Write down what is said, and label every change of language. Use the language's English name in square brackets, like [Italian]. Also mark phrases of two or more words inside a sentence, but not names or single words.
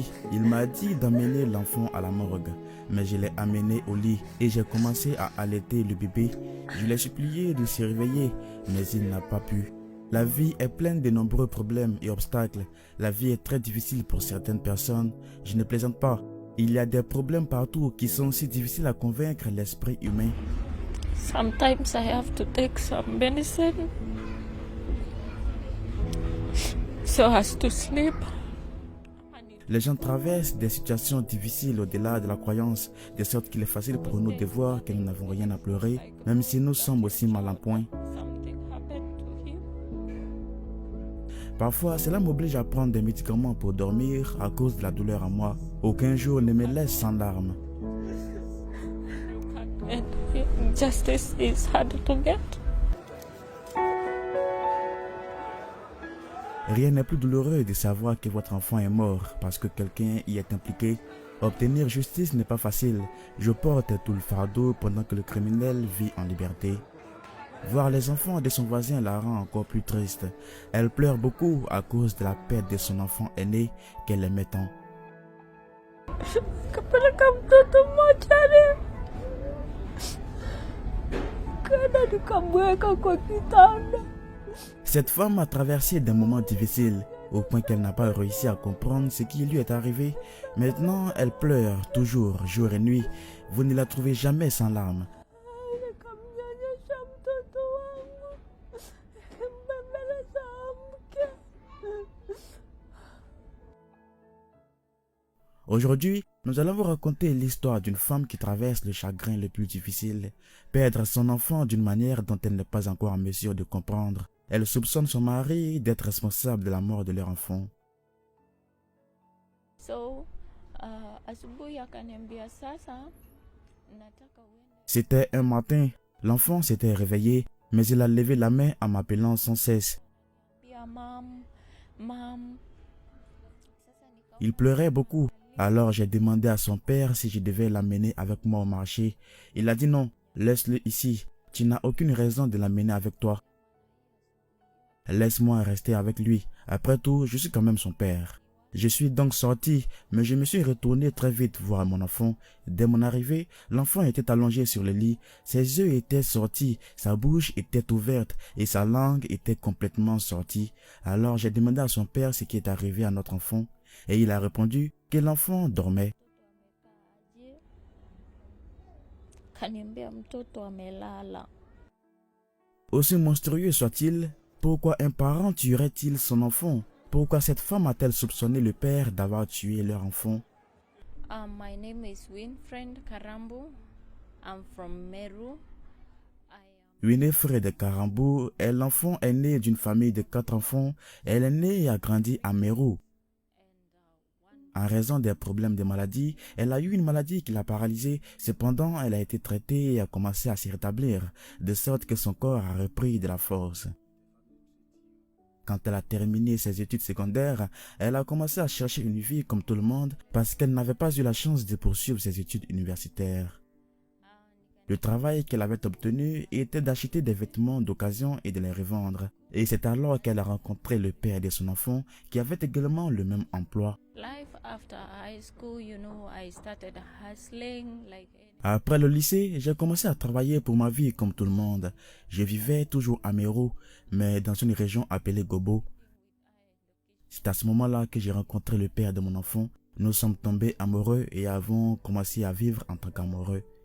[French] Il m'a dit d'amener l'enfant à la morgue, mais je l'ai amené au lit et j'ai commencé à allaiter le bébé. Je l'ai supplié de se réveiller, mais il n'a pas pu. La vie est pleine de nombreux problèmes et obstacles. La vie est très difficile pour certaines personnes. Je ne plaisante pas. Il y a des problèmes partout qui sont si difficiles à convaincre l'esprit humain. [English] Sometimes I have to take some medicine so as to sleep. [French] Les gens traversent des situations difficiles au-delà de la croyance, de sorte qu'il est facile pour nous de voir que nous n'avons rien à pleurer, même si nous sommes aussi mal en point. [English] Something happened to him. [French] Parfois, cela m'oblige à prendre des médicaments pour dormir à cause de la douleur en moi. Aucun jour ne me laisse sans larmes. [English] And justice is hard to get. [French] Rien n'est plus douloureux de savoir que votre enfant est mort parce que quelqu'un y est impliqué. Obtenir justice n'est pas facile. Je porte tout le fardeau pendant que le criminel vit en liberté. Voir les enfants de son voisin la rend encore plus triste. Elle pleure beaucoup à cause de la perte de son enfant aîné qu'elle aimait tant. [Swahili] Kapeleka mtoto mochari. Kana nikamweka kwa kitanda. [French] Cette femme a traversé des moments difficiles, au point qu'elle n'a pas réussi à comprendre ce qui lui est arrivé. Maintenant, elle pleure toujours, jour et nuit. Vous ne la trouvez jamais sans larmes. [Swahili] Nikamnyonyesha mtoto wangu. Nikimbembeleza amke. [French] Aujourd'hui, nous allons vous raconter l'histoire d'une femme qui traverse le chagrin le plus difficile. Perdre son enfant d'une manière dont elle n'est pas encore en mesure de comprendre. Elle soupçonne son mari d'être responsable de la mort de leur enfant. [Swahili] So, asubuhi akaniambia sasa nataka uende. [French] C'était un matin, l'enfant s'était réveillé, mais il a levé la main en m'appelant sans cesse. [Swahili] Pia mam. Sasa [French] Il pleurait beaucoup. Alors j'ai demandé à son père si je devais l'amener avec moi au marché. Il a dit non, laisse-le ici. Tu n'as aucune raison de l'amener avec toi. Laisse-moi rester avec lui. Après tout, je suis quand même son père. Je suis donc sorti, mais je me suis retourné très vite voir mon enfant. Dès mon arrivée, l'enfant était allongé sur le lit. Ses yeux étaient sortis, sa bouche était ouverte et sa langue était complètement sortie. Alors j'ai demandé à son père ce qui est arrivé à notre enfant. Et il a répondu que l'enfant dormait. [Swahili] kaniambia mtoto amelala. [French] Aussi monstrueux soit-il, pourquoi un parent tuerait-il son enfant? Pourquoi cette femme a-t-elle soupçonné le père d'avoir tué leur enfant? [English] My name is Winfred Karambu. I'm from Meru. [French] Winifred Karambu est l'enfant aîné d'une famille de 4 enfants. Elle est née et a grandi à Meru. En raison des problèmes de maladie, elle a eu une maladie qui l'a paralysée. Cependant, elle a été traitée et a commencé à se rétablir, de sorte que son corps a repris de la force. Quand elle a terminé ses études secondaires, elle a commencé à chercher une vie comme tout le monde parce qu'elle n'avait pas eu la chance de poursuivre ses études universitaires. Le travail qu'elle avait obtenu était d'acheter des vêtements d'occasion et de les revendre. Et c'est alors qu'elle a rencontré le père de son enfant qui avait également le même emploi. [English] Life after high school, I started hustling like. [French] Après le lycée, j'ai commencé à travailler pour ma vie comme tout le monde. Je vivais toujours à Meru, mais dans une région appelée Gobo. C'est à ce moment-là que j'ai rencontré le père de mon enfant. Nous sommes tombés amoureux et avons commencé à vivre en tant qu'amoureux.